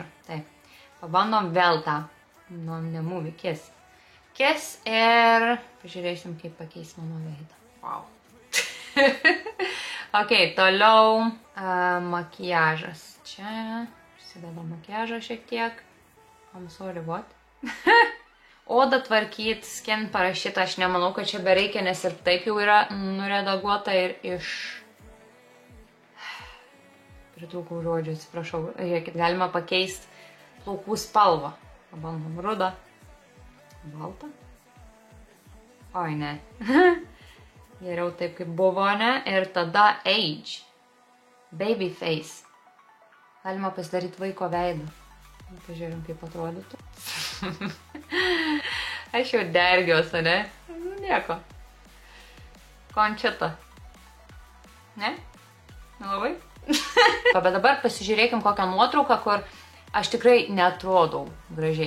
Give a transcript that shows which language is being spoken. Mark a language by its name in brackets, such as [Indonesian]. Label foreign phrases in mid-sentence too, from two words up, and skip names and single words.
[Lithuanian] Taip, pabandom vėl tą. Nemove, kiss. Kiss ir pažiūrėsim, kaip pakeis mano veidą. Wow. Ok, toliau makiažas. Čia užsideda makiažą šiek tiek. [English] I'm sorry, what? [Lithuanian] Odą tvarkyti, skin parašyta, aš nemanau, kad čia bereikia, nes ir taip jau yra nuredaguota ir iš... Pritrūkau žodžių, atsiprašau. Žiūrėkit, galima pakeisti plaukų spalvą. Pabandom rudą. Baltą. Oi, ne. Geriau taip, kaip buvo, ne? Ir tada age. [English] Baby face. [Lithuanian] Galima pasidaryti vaiko veidą. Pažiūrėjom, kaip atrodytų. Aš jau dergiuosi, ne? Nieko. Končita. Ne? Nelabai? Bet dabar pasižiūrėkim kokią nuotrauką, kur aš tikrai neatrodau gražiai.